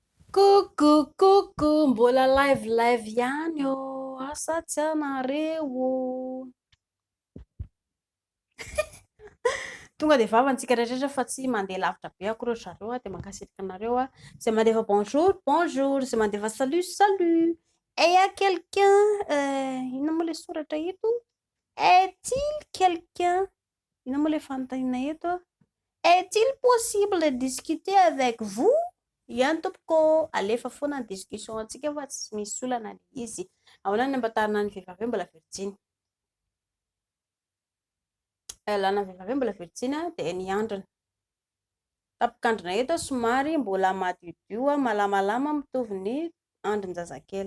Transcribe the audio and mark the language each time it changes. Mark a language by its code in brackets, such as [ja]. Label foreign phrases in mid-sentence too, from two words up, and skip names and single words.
[mg] Coucou, mbola live ihany ô, asa tsy anareo? Tonga de vavantsika rehetrarehetra fa tsy mandeha lavitra be akory zareo de mankasitraka anareo zay mandefa bonjour, zay mandefa salut. [fr] Et y a quelqu'un, [mg] inona moa le soratra eto? [fr] Est-il quelqu'un? [mg] Inona moa le fanontaniana eto? [fr] Est-il possible de discuter avec vous? [mg] Ihany tompoko, alefa foana ny discussion antsika fa tsy misy olana le izy. Ahoana ny ampatarina ny vehivavy mbola virjiny? Lana vehivavy mbola virjiny dia ny andriny. Tapikandrina eto somary mbola madiodio malamalama mitovy ny andrin-jazakely.